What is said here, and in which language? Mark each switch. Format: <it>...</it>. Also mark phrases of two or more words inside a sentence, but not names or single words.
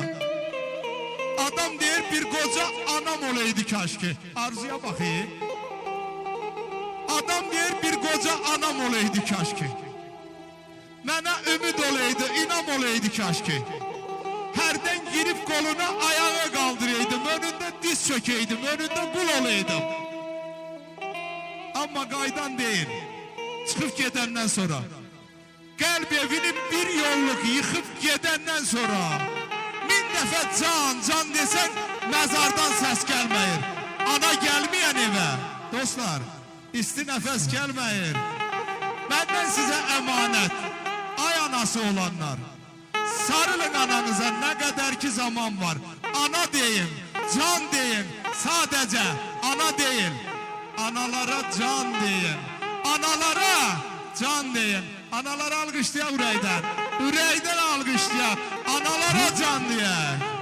<az>Adam deyir bir qoca anam olaydı kaşki. Arzuya baxayım. Adam deyir bir qoca anam olaydı kaşki. Mənə ümid olaydı, inam olaydı kaşki. Hərdən girib qoluna ayağa qaldıraydım. Önündə diz diz çökeydim, önünde kul olaydım.</az> <tr>Ama qaydan değil, çıkıp gedenden sonra, kalp evini bir yolluk yıkıp gedenden sonra, 1000 dəfə can desen mezardan ses gelmeyir. Ana gelmeyen eve, dostlar, isti nefes gelmeyir. Benden size emanet, ay anası olanlar, sarılın ananıza ne kadar ki zaman var. Ana deyin, can deyin, sadece ana değil. Analara can deyin, analara can deyin.</tr> <az>Analara alkışlayak ürəkdən, ürəkdən alkışlayak, analara can deyək.</az>